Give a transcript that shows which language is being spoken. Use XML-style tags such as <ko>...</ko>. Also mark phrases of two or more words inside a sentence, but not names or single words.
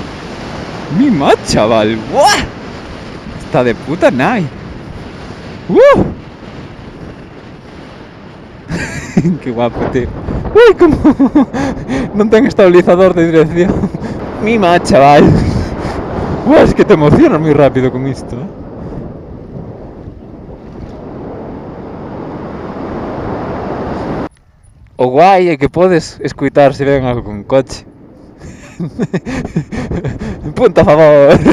<gl>Mima, chaval. Buah. Está de puta nai.</gl> <es>Qué guapo, tío.</es> <gl>Uy, como non ten estabilizador de dirección.</gl> <es>Mima, chaval. Buah, es que te emocionas muy rápido con isto,</es> <gl>O guai é que podes escuitar se ven algo con coche. Punto a favor.</gl>